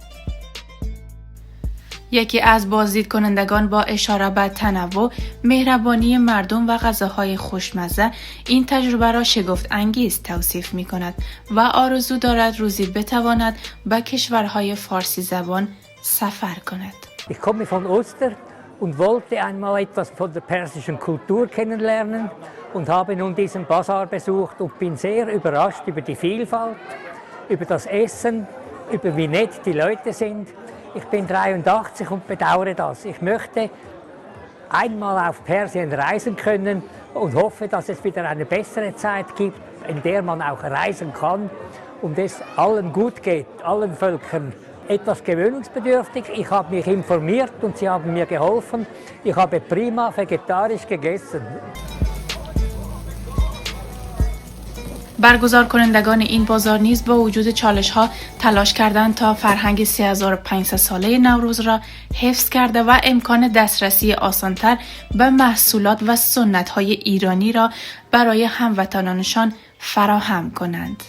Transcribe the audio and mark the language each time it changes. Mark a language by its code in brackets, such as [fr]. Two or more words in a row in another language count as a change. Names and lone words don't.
[fa] یکی از بازدیدکنندگان با اشاره به تنوع، مهربانی مردم و غذاهای خوشمزه این تجربه را شگفت انگیز توصیف می کند و آرزو دارد روزی بتواند به کشورهای فارسی زبان سفر کند. [de] Ich komme von Oster und wollte einmal etwas von der persischen Kultur kennenlernen und habe nun diesen Basar besucht und bin sehr überrascht über die Vielfalt, über das Essen, über wie nett die Leute sind. Ich bin 83 und bedauere das. Ich möchte einmal auf Persien reisen können und hoffe, dass es wieder eine bessere Zeit gibt, in der man auch reisen kann und es allen gut geht, allen Völkern. Etwas gewöhnungsbedürftig. Ich habe mich informiert und sie haben mir geholfen. Ich habe prima vegetarisch gegessen. [fa] برگزار کنندگان این بازار نیز با وجود چالش‌ها تلاش کردند تا فرهنگ 3500 ساله نوروز را حفظ کرده و امکان دسترسی آسان‌تر به محصولات و سنت‌های ایرانی را برای هموطنانشان فراهم کنند.